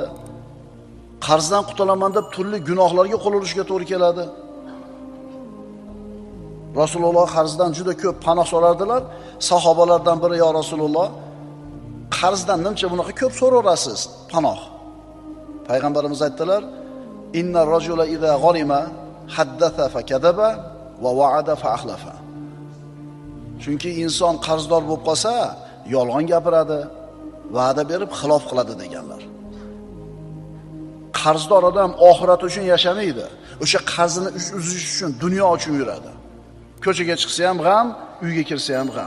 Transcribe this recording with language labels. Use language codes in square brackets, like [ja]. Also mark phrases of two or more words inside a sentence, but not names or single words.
[uz] Qarzdan qutulaman deb turli gunohlarga qo'l urishga to'g'ri keladi. Rasululloh qarzdan juda ko'p panoh so'rardilar. Sahobalardan biri: [ar] "يا رسول الله, [uz] qarzdan nimcha bunaqa ko'p so'raverasiz panoh?" Payg'ambarimiz aytdilar: [ar] "إن الرجل إذا غرم حدث فكذب ووعد فأخلف." [uz] Chunki inson qarzdor bo'lib qolsa, yolg'on gapiradi, va'da berib xilof qiladi deganlar. Qarzdor odam oxirat uchun yashamaydi. O'sha qarzini uzish uchun dunyo uchun yuradi. Ko'chaga chiqsa ham g'am, uyga kirsa ham g'am.